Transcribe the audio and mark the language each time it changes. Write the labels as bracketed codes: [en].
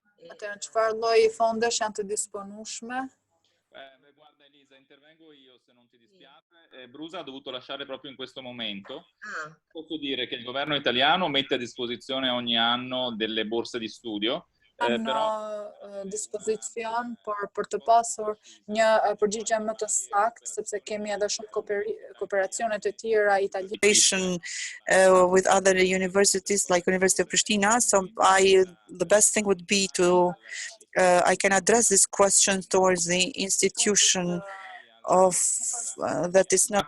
[sq] Atëherë çfarë lloji fondesh janë të disponueshme? [it] Guarda Elisa, intervengo io se non ti dispiace. Brusa ha dovuto lasciare proprio in questo momento. Posso dire che il governo italiano mette a disposizione ogni anno delle borse di studio. [sq] Në dispozicion, por për të pasur një përgjigje më të saktë, sepse kemi edhe shumë kooperacione të tjera italiane [en] with other universities like University of Pristina, so the best thing would be to I can address this question towards the institution of that is not.